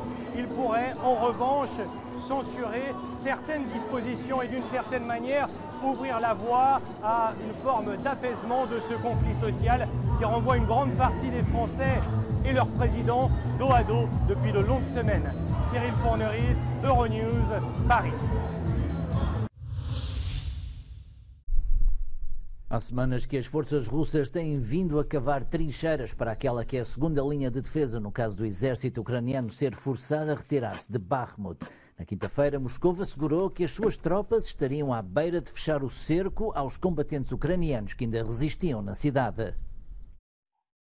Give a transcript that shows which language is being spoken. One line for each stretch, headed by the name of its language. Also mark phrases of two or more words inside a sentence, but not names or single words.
French: Ils pourraient en revanche censurer certaines dispositions et d'une certaine manière ouvrir la voie à une forme d'apaisement de ce conflit social qui renvoie une grande partie des Français et leur président dos à dos depuis de longues semaines. Cyril Forneris, Euronews, Paris.
Portuguese: Há semanas que as forças russas têm vindo a cavar trincheiras para aquela que é a segunda linha de defesa no caso do exército ucraniano ser forçado a retirar-se de Bakhmut. Na quinta-feira, Moscou assegurou que as suas tropas estariam à beira de fechar o cerco aos combatentes ucranianos que ainda resistiam na cidade.